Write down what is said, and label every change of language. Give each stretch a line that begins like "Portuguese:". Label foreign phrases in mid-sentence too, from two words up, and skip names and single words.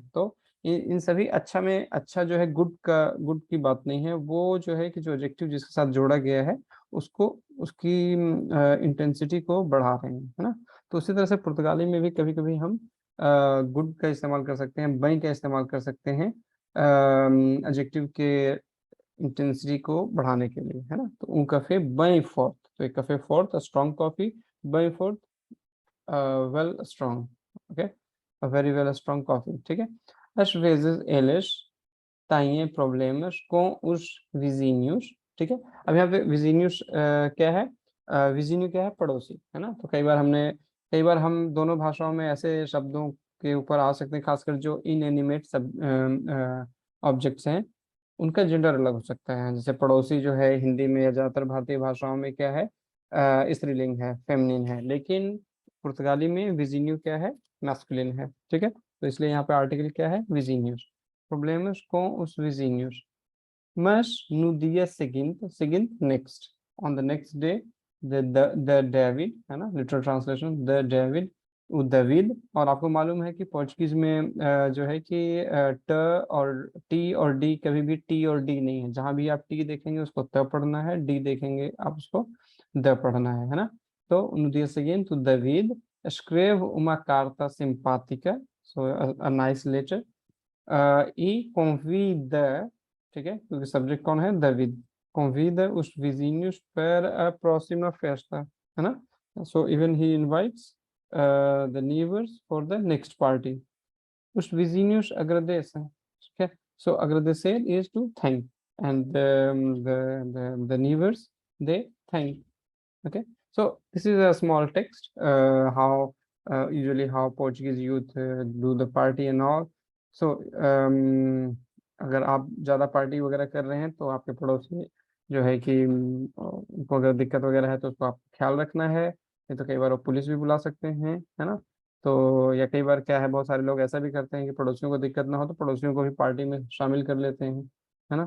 Hindi: तो इन सभी अच्छा में अच्छा जो है, गुड का, गुड की बात नहीं है, वो जो है कि जो एडजेक्टिव जिसके साथ जोड़ा गया है उसको, उसकी इंटेंसिटी को बढ़ा रहे हैं, है ना। तो उसी तरह से पुर्तगाली में भी कभी कभी हम गुड का इस्तेमाल कर सकते हैं, बई का इस्तेमाल कर सकते हैं एडजेक्टिव के इंटेंसिटी को बढ़ाने के लिए, है ना।
Portuguese: तो un café bem forte, तो एक café forte,
English: strong coffee,
Portuguese: bem forte,
English: well strong, okay, a very well strong coffee,
Hindi: ठीक है।
Portuguese: Às vezes eles têm problemas com os vizinhos,
Hindi: ठीक है। अब यहाँ पे vizinhos क्या है, विजीन्यू क्या है, पड़ोसी, है ना। तो कई बार हमने कई बार हम दोनों भाषाओं में ऐसे शब्दों के ऊपर आ सकते हैं, खासकर जो इनएनिमेट सब ऑब्जेक्ट्स हैं, उनका जेंडर अलग हो सकता है। जैसे पड़ोसी जो है हिंदी में या ज्यादातर भारतीय भाषाओं में क्या है, स्त्रीलिंग है, फेमिनिन है, लेकिन पुर्तगाली में विजीनियो क्या है, मैस्कुलिन है। ठीक है, तो इसलिए यहाँ पे आर्टिकल क्या है, विजीनियस।
Portuguese: प्रॉब्लम्स com os vizinhos, mas no dia seguinte
English: next, on the next day, the David,
Hindi: है ना, लिटरल ट्रांसलेशन द डेविड, वो दवीद। और आपको मालूम है कि पोर्चुगीज में जो है कि ट और टी और डी, कभी भी टी और डी नहीं है। जहां भी आप टी देखेंगे उसको त पढ़ना है, डी देखेंगे आप उसको द पढ़ना है ना।
Portuguese: तो no dia seguinte o David escreve uma carta simpática,
English: so a nice letter,
Portuguese: e convida,
Hindi: ठीक है, क्योंकि सब्जेक्ट कौन है,
Portuguese: David, convida os vizinhos para a próxima festa,
Hindi: है ना।
English: So even he invites the neighbors for the next party.
Portuguese: Os vizinhos agradecem,
Hindi: ठीक है।
English: So agradecer is to thank, and the neighbors, they thank. Okay, so this is a small text, how usually how Portuguese youth do the party and all.
Hindi: So अगर आप ज़्यादा पार्टी वगैरह कर रहे हैं तो आपके पड़ोसी जो है कि उनको अगर दिक्कत वगैरह है तो उसको आप ख्याल रखना है, नहीं तो कई बार वो पुलिस भी बुला सकते हैं, है ना। तो या कई बार क्या है, बहुत सारे लोग ऐसा भी करते हैं कि पड़ोसियों को दिक्कत ना हो तो पड़ोसियों को भी पार्टी में शामिल कर लेते हैं, है ना।